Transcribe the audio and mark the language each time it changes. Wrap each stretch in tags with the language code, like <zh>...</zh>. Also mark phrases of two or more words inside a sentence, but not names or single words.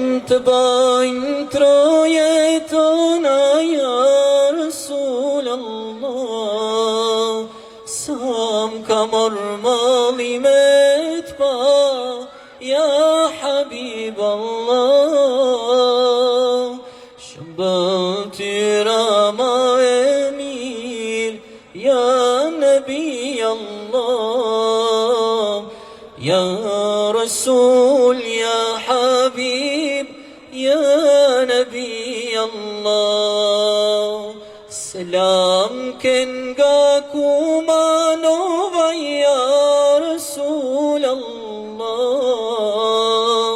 <sq>të bajnë troje tona,</sq> <ar>يا رسول الله.</ar> <sq>Sa m'ka marrë mali me t'pa,</sq> <ar>يا حبيب الله.</ar> <sq>Shëmbëtyra ma e mirë,</sq> <ar>يا نبي الله. يا رسول يا حبيب يا نبي الله.</ar> <sq>Selam ken ga kumanova,</sq> <ar>يا رسول الله.</ar>